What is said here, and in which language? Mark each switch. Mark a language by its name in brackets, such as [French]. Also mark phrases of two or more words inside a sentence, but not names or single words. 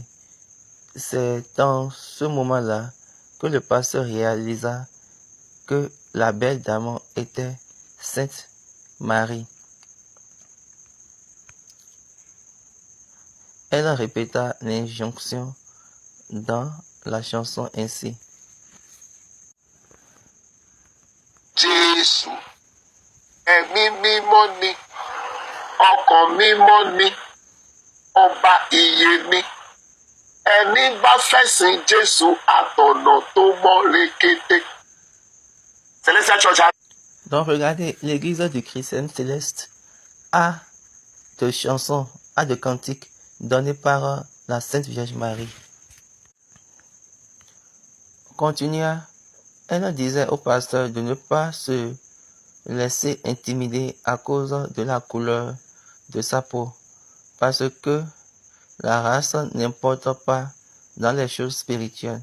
[French] C'est dans ce moment-là que le pasteur réalisa que la belle dame était Sainte Marie. Elle répéta l'injonction dans la chanson ainsi. [Yoruba] Jésù, ẹ̀mí mímọ́ ni, ọkàn mímọ́ ni, ọba ìyè ni. Ẹni bá fẹ́ sìn Jésù àtọ̀nà tó mọ́ rékété. [French] Celestial Church. Donc regardez, l'église du Christianisme céleste a de chansons, a de cantiques donnés par la Sainte Vierge Marie. Continua, elle disait au pasteur de ne pas se laisser intimider à cause de la couleur de sa peau, parce que la race n'importe pas dans les choses spirituelles.